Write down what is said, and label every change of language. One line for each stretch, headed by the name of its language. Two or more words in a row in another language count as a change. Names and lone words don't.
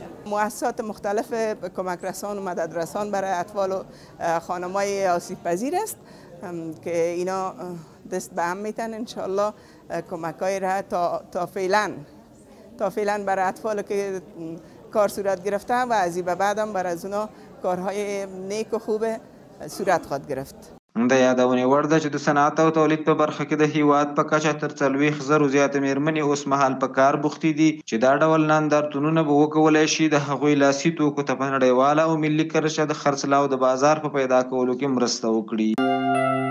Persian: مؤسسات مختلف کمک رسان و مدد رسان برای اطفال و خانم‌های آسیب پذیر است که اینا دست به هم میتن
Arabic: ان شاء الله
Persian: کمک‌های را تا فعلا برای اطفال که کار صورت گرفته و از این به بعد هم برای از اونا کارهای نیک و خوب صورت خواهد گرفت.
Pashto: د یادونې وړ ده چې د صنعت او تولید په برخه کې د هیواد په کچه تر 40,000 زیاتې میرمنې اوس مهال په کار بوختې دي چې دا ډول نندارتونونه به وکولی شي د هغوی لاسي توکو ته په نړیواله او ملي کرښه د خرڅلاو د بازار په پیدا کولو کې مرسته وکړي.